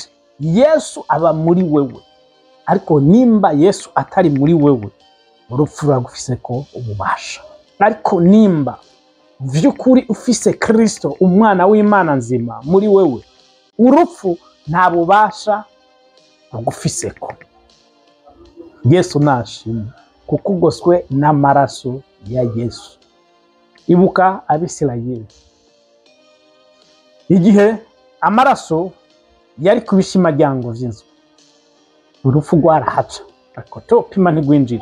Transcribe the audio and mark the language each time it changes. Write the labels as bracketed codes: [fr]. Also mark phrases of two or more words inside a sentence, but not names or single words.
[rn] Yesu aba muri wewe. Ariko nimba Yesu atari muri wewe, urupfu ruragufiseko ububasha. Ariko nimba vy'ukuri ufise Kristo, umwana w'Imana nzima muri wewe, urupfu nta bubasha rugufiseko. Yesu nashimwe kuko ugoswe n'amaraso ya Yesu. Ibuka Abisirayeli, igihe amaraso yari ku bishimaryango vy'inzu, urupfu rwarahaca, ariko topima ntigwinjira.